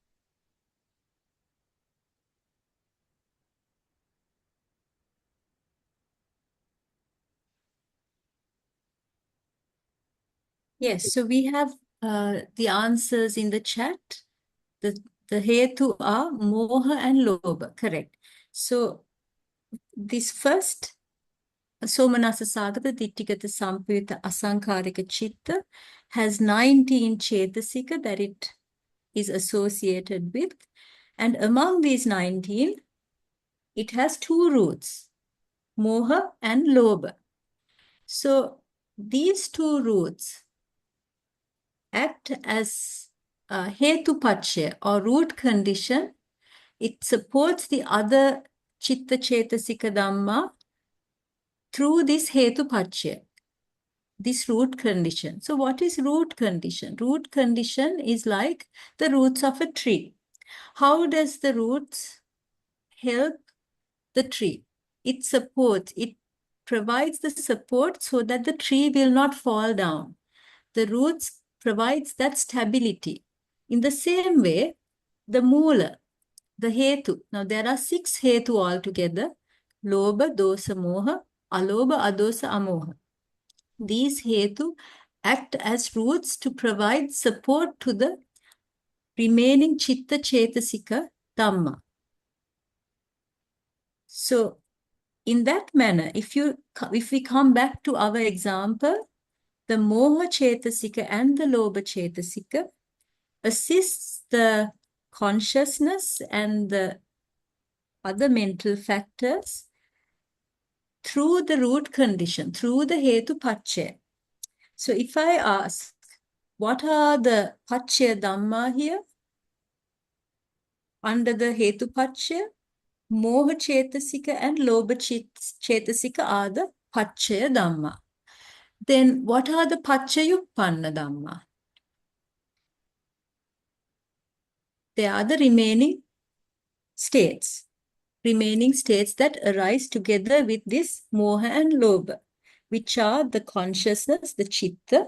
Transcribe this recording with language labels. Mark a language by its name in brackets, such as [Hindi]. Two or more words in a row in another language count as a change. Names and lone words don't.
[English] Yes, so we have the answers in the chat. The hetu are moha and lobha, correct. So this first [Pali] somanassa sagata ditthigata sampayutta asaṅkārika citta [English] has 19 chetasika that it is associated with. And among these 19, it has 2 roots, moha and lobha. So these 2 roots act as hetu-paccaya or root condition. It supports the other [Pali] chitta chetasika dhamma [English] through this hetu-paccaya, this root condition. So what is root condition? Root condition is like the roots of a tree. How does the roots help the tree? It supports, it provides the support so that the tree will not fall down. The roots provides that stability. In the same way, the mula, the hetu. Now there are 6 hetu altogether. [Pali] Lobha, dosa, moha, alobha, adosa, amoha. [English] These hetu act as roots to provide support to the remaining [Pali] chitta chetasika dhamma. [English] So in that manner, if we come back to our example, the [Pali] moha chetasika [English] and the [Pali] lobha chetasika [English] assists the consciousness and the other mental factors through the root condition, through the hetu-paccaya. So if I ask, what are the [Pali] paccaya dhamma [English] here? Under the hetu-paccaya, [Pali] moha chetasika [English] and [Pali] lobha chetasika [English] are the [Pali] paccaya dhamma. [English] Then what are the [Pali] paccayuppanna dhamma? [English] They are the remaining states that arise together with this moha and lobha, which are the consciousness, the chitta.